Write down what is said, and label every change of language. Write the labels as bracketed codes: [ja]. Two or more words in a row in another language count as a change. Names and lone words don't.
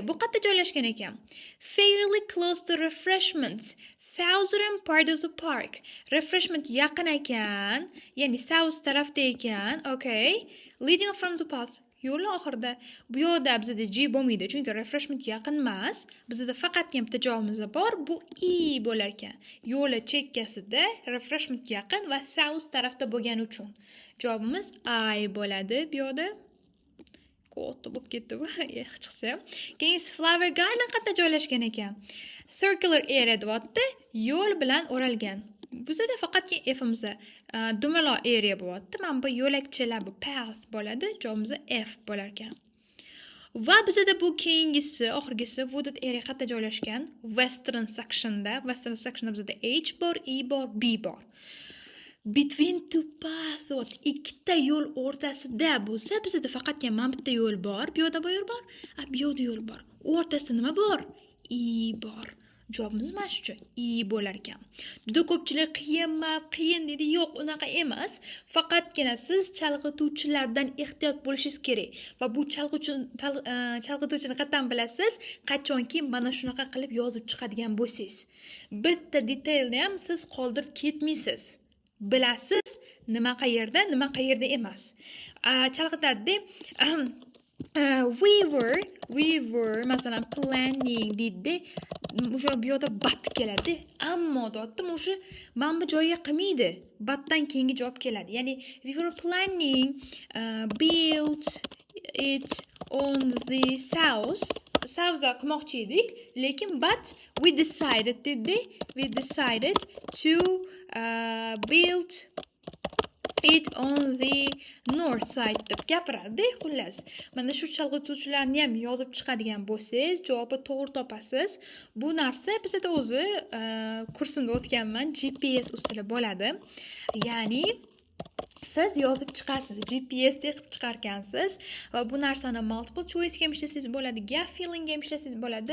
[uz] Bu qayerda joylashgan ekan? [en] Fairly close to refreshments. Southern part of the park. [uz] Refreshment yaqin ekan, ya'ni south tarafda ekan. [en] Okay. Leading from the path. [uz] Yo'lni oxirida. Bu yoqda bizda G bo'lmaydi, chunki refreshment yaqin emas. Bizda faqatgina bitta javobimiz bor. Bu E bo'lar ekan. Yo'li chekkasida refreshment yaqin va south tarafda bo'lgani uchun javobimiz I bo'ladi bu yoqda. Qo'rqib bo'lib ketdi bu. Chiqsa. Keyin [en] flower garden [uz] qayerda joylashgan ekan? [en] Circular area [uz] deyapti, yo'l bilan o'ralgan. Bizda faqatgina F'imiz dumaloq area bo'lyapti. Mana bu yo'lakchalar, bu path bo'ladi. Javobimiz F bo'lar ekan. Va bizda bu keyingisi, oxirgisi [en] wooded area [uz] qayerda joylashgan? [en] Western sectionda. Western sectionda [uz] bizda H bor, E bor, B bor. [en] Between two paths, [uz] ikkita yo'l o'rtasida bo'lsa, bizda faqatgina mana bitta yo'l bor. Bu yerda bu yo'l bor, bu yerda yo'l bor. O'rtasida nima bor? E bor. Javobimiz mana shu E bo'lar ekan. Juda ko'pchilik qiyin dedi. Yo'q, unaqa emas. Faqatgina siz chalg'ituvchilardan ehtiyot bo'lishingiz kerak. Va bu chalg'ituvchini qayerdan bilasiz? Qachonki mana shunaqa qilib yozib chiqadigan bo'lsangiz. Bitta detailni ham siz qoldirib ketmaysiz. Bilasiz nima qayerda emas. Chalg'itadi. [en] We were masalan planning deydi. [uz] O'sha bu yerda but keladi. Ammo deyapti, o'sha mana bu joyga qilmaydi. Butdan keyingi javob keladi. [en] Ya'ni we were planning build it on the south. [uz] Southda qilmoqchi edik, lekin [en] but we decided to build it on the north side [uz] deb gapiradi. Xullas, mana shu chalg'ituvchilarni ham yozib chiqadigan bo'lsangiz, javobni to'g'ri topasiz. Bu narsa bizda o'zi kursimda o'tganman, GPS usuli bo'ladi. Ya'ni siz yozib chiqasiz, GPS deb qilib chiqarkansiz va bu narsani [en] multiple choice [uz] ga ham ishlasangiz bo'ladi, [en] gap filling [uz] ga ham ishlasangiz bo'ladi.